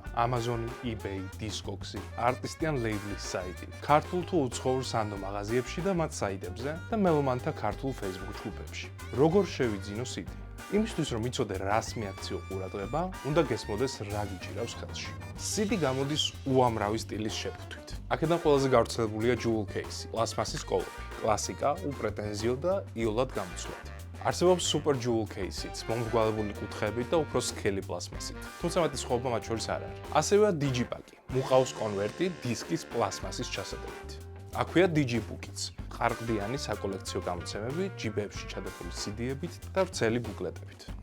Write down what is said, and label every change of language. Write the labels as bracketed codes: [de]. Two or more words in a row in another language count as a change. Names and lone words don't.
[ka] Amazon, eBay, Discogs, არტისტიან ლეიბლის საიტი, ქართულ თუ უცხოურ სანდო მაღაზიებში და მათ საიტებზე და მელომანთა ქართულ Facebook ჯგუფებში. როგორ შევიძინო CD? იმისთვის რომ იცოდე რას მიაქციო ყურადღება, უნდა გესმოდეს რა გიჭირავს ხელში. CD გამოდის უამრავი სტილის შეფუთვით. აქედან ყველაზე გავრცელებულია [en] jewel case, [ka] პლასმასის კოლოფი, კლასიკა, უპრეტენზიო და იოლად გამოცვლად. არსებობს [en] super jewel case- [ka] იც, მომრგვალებული კუთხეებით და უფრო სქელი პლასმასით. თუმცა მათი სხვაობა მათ შორის არ არის. ასევეა digipaki, მუყავს კონვერტი დისკის პლასმასის ჩასატებით. აქვეა digibook-იც, ყარყდიანი საკოლექციო გამოცემები, ჯიბებში ჩადებული CD-ებით და ვრცელი ბუკლეტებით.